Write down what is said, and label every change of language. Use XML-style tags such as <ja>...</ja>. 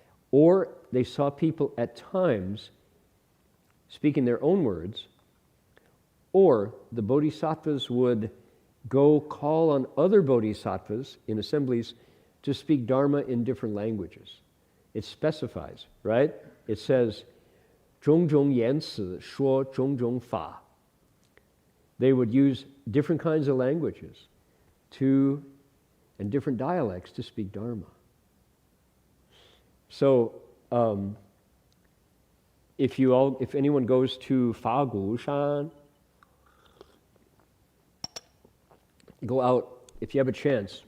<en>Or they saw people at times speaking their own words, or the bodhisattvas would go call on other bodhisattvas in assemblies to speak Dharma in different languages. It specifies, right? It says,</en> <zh>种种言辞说种种法.</zh> <en>They would use different kinds of languages and different dialects to speak Dharma. So, if anyone goes to Fagushan, go out if you have a chance.</en>